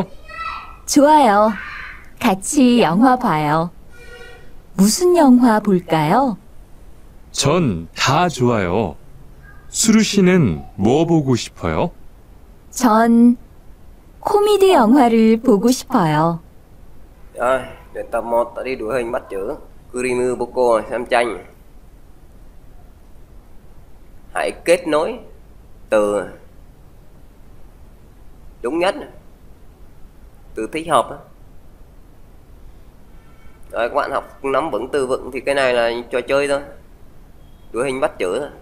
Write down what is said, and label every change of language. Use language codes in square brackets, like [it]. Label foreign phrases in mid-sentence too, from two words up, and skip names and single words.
[ko] 좋아요. 같이 영화 봐요. 무슨 영화 볼까요? 전 다 좋아요. 수루 씨는 뭐 보고 싶어요? 전 코미디 영화를 보고 싶어요. [vi] Rồi, đến tập 1 ta đi đuổi hình bắt chữ. [ko] 그림 보고 [vi] xem tranh. Hãy kết nối từ đúng nhất. Từ thích hợp. Rồi các bạn học nắm vững từ vựng thì cái này là trò chơi thôi, đuổi hình bắt chữ thôi.